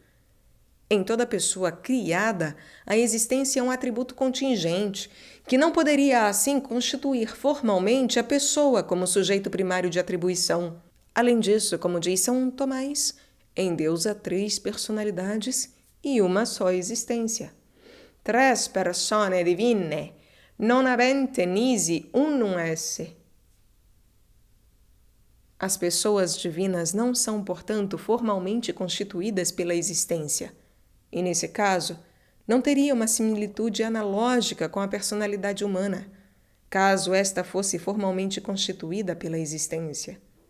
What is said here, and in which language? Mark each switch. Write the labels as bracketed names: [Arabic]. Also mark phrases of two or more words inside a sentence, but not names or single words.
[Portuguese] Em toda pessoa criada, a existência é um atributo contingente, que não poderia, assim, constituir formalmente a pessoa como sujeito primário de atribuição. Além disso, como diz São Tomás, em Deus há 3 personalidades e uma só existência. [Latin] Tres persone divine, non avente nisi unum esse. [Portuguese] As pessoas divinas não são, portanto, formalmente constituídas pela existência. E, nesse caso, não teria uma similitude analógica com a personalidade humana, caso esta fosse formalmente constituída pela existência.